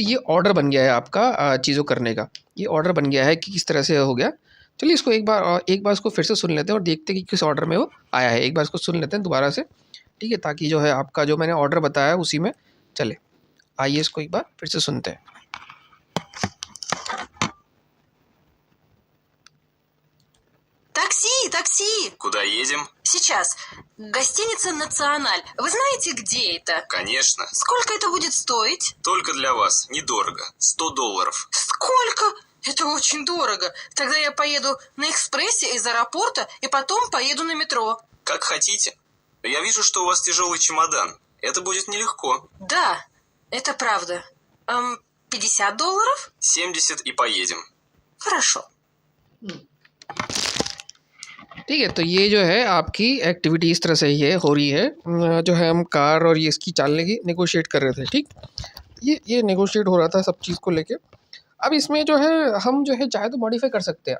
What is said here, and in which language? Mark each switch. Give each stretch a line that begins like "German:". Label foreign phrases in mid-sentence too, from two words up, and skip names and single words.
Hindi: तो ये ऑर्डर बन गया है आपका चीज़ों करने का, ये ऑर्डर बन गया है कि किस तरह से हो गया। चलिए इसको एक बार इसको फिर से सुन लेते हैं और देखते हैं कि किस ऑर्डर में वो आया है। एक बार इसको सुन लेते हैं दोबारा से, ठीक है, ताकि जो है आपका जो मैंने ऑर्डर बताया उसी में चले। आइए इसको एक बार फिर से सुनते हैं।
Russian: Такси! Куда едем? Сейчас. Гостиница «Националь». Вы знаете, где это? Конечно. Сколько это будет стоить? Только для вас. Недорого. $100. Сколько? Это очень дорого. Тогда я поеду на экспрессе из аэропорта и потом поеду на метро. Как хотите. Я вижу, что у вас тяжелый чемодан. Это будет нелегко. Да, это правда. $50? 70 и поедем. Хорошо.
Hindi: ठीक है, तो ये जो है आपकी एक्टिविटी इस तरह से ये हो रही है, जो है हम कार और ये इसकी चालने की नेगोशिएट कर रहे थे, ठीक। ये नेगोशिएट हो रहा था सब चीज़ को लेके। अब इसमें जो है हम जो है चाहे तो मॉडिफाई कर सकते हैं।